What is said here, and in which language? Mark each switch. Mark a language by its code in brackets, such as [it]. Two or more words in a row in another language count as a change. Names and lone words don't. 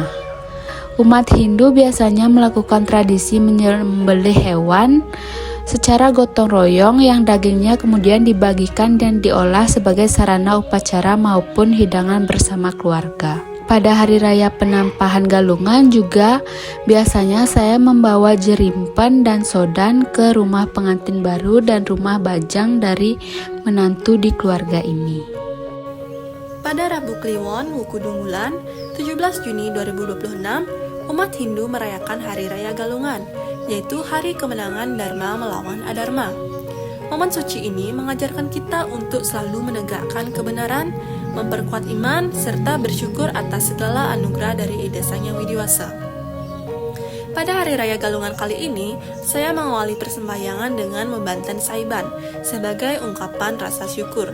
[id] Umat Hindu biasanya melakukan tradisi menyembelih hewan secara gotong royong yang dagingnya kemudian dibagikan dan diolah sebagai sarana upacara maupun hidangan bersama keluarga. Pada Hari Raya Penampahan Galungan juga biasanya saya membawa jerimpen dan sodan ke rumah pengantin baru dan rumah bajang dari menantu di keluarga ini. Pada Rabu Kliwon Wuku Dungulan, 17 Juni 2026, umat Hindu merayakan Hari Raya Galungan, yaitu hari kemenangan Dharma melawan Adharma. Momen suci ini mengajarkan kita untuk selalu menegakkan kebenaran, memperkuat iman, serta bersyukur atas segala anugerah dari Ida Sang Hyang Widiwasa. Pada Hari Raya Galungan kali ini, saya mengawali persembahyangan dengan membanten saiban sebagai ungkapan rasa syukur.